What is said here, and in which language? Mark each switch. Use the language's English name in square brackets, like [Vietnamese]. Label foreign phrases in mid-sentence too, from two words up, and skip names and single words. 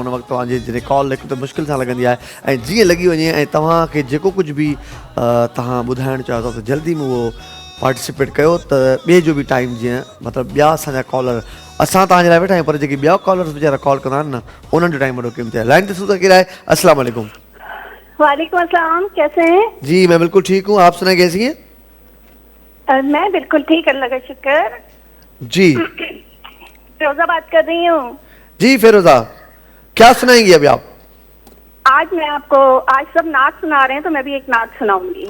[Sindhi] उन वक़्तु तव्हांजी जॾहिं कॉल हिकु त मुश्किल सां लॻंदी आहे ऐं जीअं लॻी वञे ऐं तव्हांखे जेको कुझु बि तव्हां ॿुधाइणु चाहियो था त जल्दी में उहो पार्टिसिपेट कयो त ॿिए जो बि टाइम जीअं मतिलबु ॿिया असांजा कॉलर असां तव्हांजे लाइ वेठा आहियूं पर जेके ॿिया कॉलर्स वीचारा कॉल कंदा आहिनि न उन्हनि जो टाइम वॾो क़ीमती आहे। लाइन ते सूं त केरु आहे? [Arabic] السلام عليكم. وعليكم السلام, [Urdu] کیسے ہیں? جی میں بالکل ٹھیک ہوں، آپ سنائے کیسی ہیں? میں بالکل ٹھیک، اللہ کا شکر. जी فیروزہ بات کر رہی ہوں. جی فیروزہ، کیا سنائیں گی ابھی آپ? آج میں آپ کو آج سب نعت سنا رہے ہیں تو میں بھی ایک نعت سناؤں گی.